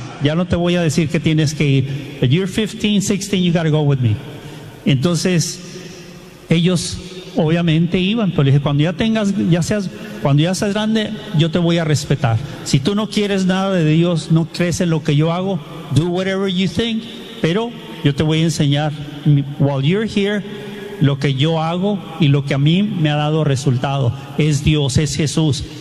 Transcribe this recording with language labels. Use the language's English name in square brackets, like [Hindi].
[Spanish] ya no te voy a decir que tienes que ir. [English] But you're 15, 16, you gotta go with me. [Spanish] Entonces, ellos obviamente iban, pero le dije, cuando ya tengas, cuando ya seas grande, yo te voy a respetar. Si tú no quieres nada de Dios, no crees en lo que yo hago, [English] do whatever you think, [Spanish] pero yo te voy a enseñar, [English] while you're here, [Spanish] lo que yo hago y lo que a mí me ha dado resultado, es Dios, es Jesús.